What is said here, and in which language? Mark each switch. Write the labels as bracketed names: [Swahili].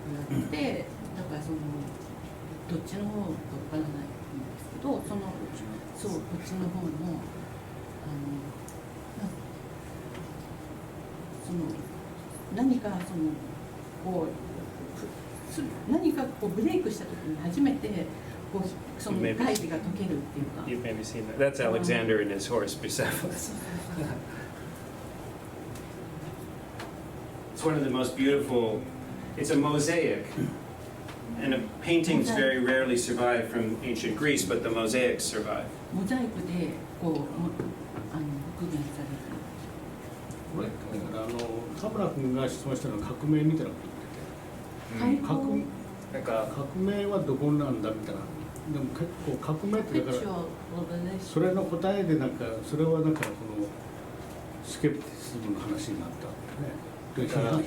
[Japanese] らって、だからそのどっちの方かわからないんですけど、そのそうこっちの方もその何かそのこう何かこうブレイクした時に初めてこうその大事が解けるっていうか。 [English] You've maybe seen that. That's Alexander and his horse Bucephalus. It's one of the most beautiful. It's a mosaic, and paintings very rarely survive from ancient Greece, but the mosaics survive. [Japanese] モザイクでこう復元されて。これだから田村君が質問したのは革命みたいなこと言ってて、なんか革命はどこなんだみたいな。でも結構革命ってだからそれの答えでなんかそれはなんかこのスケプティシズムの話になったんだよね。